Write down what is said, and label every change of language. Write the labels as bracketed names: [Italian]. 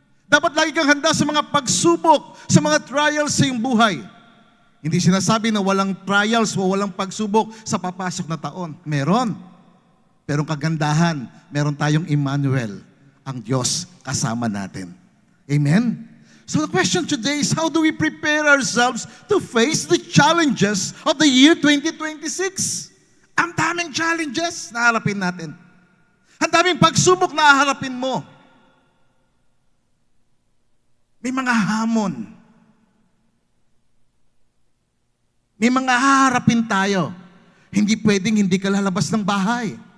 [Filipino] Dapat lagi kang handa sa mga pagsubok, sa mga trials sa iyong buhay. Hindi sinasabi na walang trials o walang pagsubok sa papasok na taon. Meron. Pero ang kagandahan, meron tayong Emmanuel, ang Diyos kasama natin. Amen? [English] So the question today is, how do we prepare ourselves to face the challenges of the year 2026? [Filipino] Ang daming challenges na harapin natin. Ang daming pagsubok na haharapin mo. May mga hamon. May mga haharapin tayo. Hindi pwedeng hindi ka lalabas ng bahay.